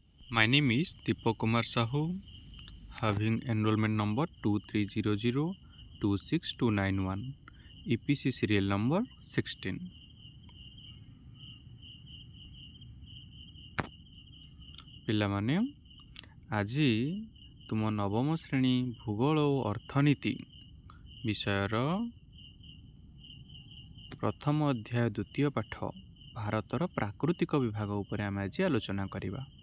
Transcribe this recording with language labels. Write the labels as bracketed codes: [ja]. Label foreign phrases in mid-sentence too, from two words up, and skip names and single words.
[en] My name is Deepak Kumar Sahu, having enrollment number 2300262291, EPC serial number 16. [or] ପିଲାମାନେ ଆଜି ତୁମ ନବମ ଶ୍ରେଣୀ ଭୂଗୋଳ ଓ ଅର୍ଥନୀତି ବିଷୟର ପ୍ରଥମ ଅଧ୍ୟାୟ ଦ୍ୱିତୀୟ ପାଠ ଭାରତର ପ୍ରାକୃତିକ ବିଭାଗ ଉପରେ ଆମେ ଆଜି ଆଲୋଚନା କରିବା।